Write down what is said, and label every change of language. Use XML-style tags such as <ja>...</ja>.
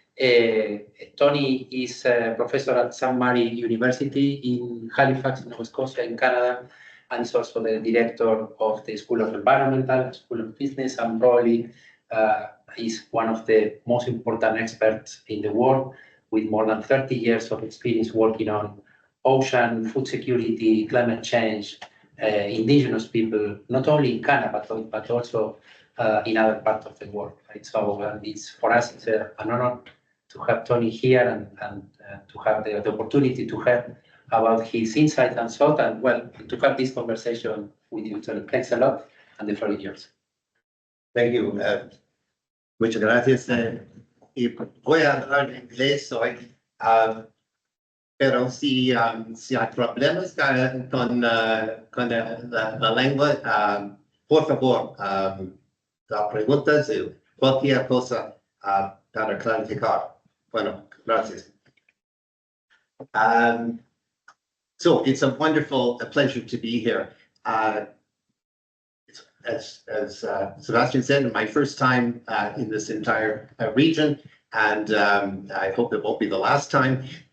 <en>Tony is a professor at St. Mary University in Halifax, Nova Scotia, in Canada, and is also the director of the School of Environmental, School of Business, and probably is one of the most important experts in the world with more than 30 years of experience working on ocean, food security, climate change, indigenous people, not only in Canada, but also in other parts of the world. Right? So it's, for us, it's an honor to have Tony here and to have the opportunity to hear about his insights and thought, and well, to have this conversation with you, Tony. Thanks a lot, and the floor is yours. Thank you.</en> <es>Muchas gracias. Y voy a hablar en inglés hoy, pero si hay problemas con la lengua, por favor, da preguntas y cualquier cosa para clarificar. Bueno, gracias.</es> <en>So it's a pleasure to be here. As Sebastian said, my first time in this entire region, and I hope it won't be the last time.</en>